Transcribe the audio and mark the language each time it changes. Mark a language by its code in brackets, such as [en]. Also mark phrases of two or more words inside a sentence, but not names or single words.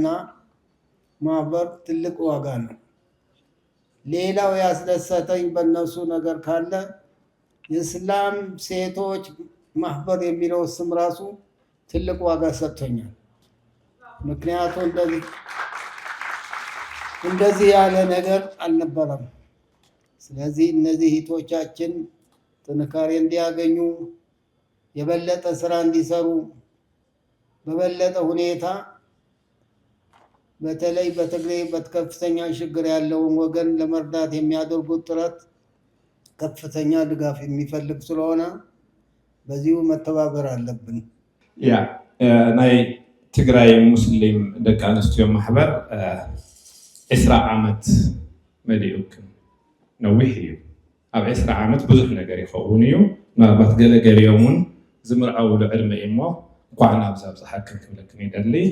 [am] ማህበር ትልቅ ዋጋ ነው። ሌላው ያስደሰተኝ በእነሱ ነገር ካለ የእስላም ሴቶች ማህበር የሚለው ስም ራሱ ትልቅ ዋጋ ሰጥቶኛል። ምክንያቱም እንደዚህ ያለ ነገር አልነበረም። ስለዚህ እነዚህ እህቶቻችን ጥንካሬ እንዲያገኙ የበለጠ ስራ እንዲሰሩ በበለጠ ሁኔታ በተለይ በትግራይ በከፍተኛ ችግር ያለውን ወገን ለመርዳት የሚያደርጉት ጥረት ከፍተኛ ድጋፍ የሚፈልግ ስለሆነ በዚሁ መተባበር አለብን። [ti] ያ ናይ ትግራይ ሙስሊም ደቂ ኣንስትዮ ማሕበር 20 ዓመት መሊኡክን ነዊሕ እዩ። ኣብ 20 ዓመት ብዙሕ ነገር ይኸውን እዩ። ምናልባት ገለገሊኦም እውን ዝምርዓውሉ ዕድመ እዩ እሞ እንኳዕ ናብዛ ብፅሓክን ክብለክን ይደሊ።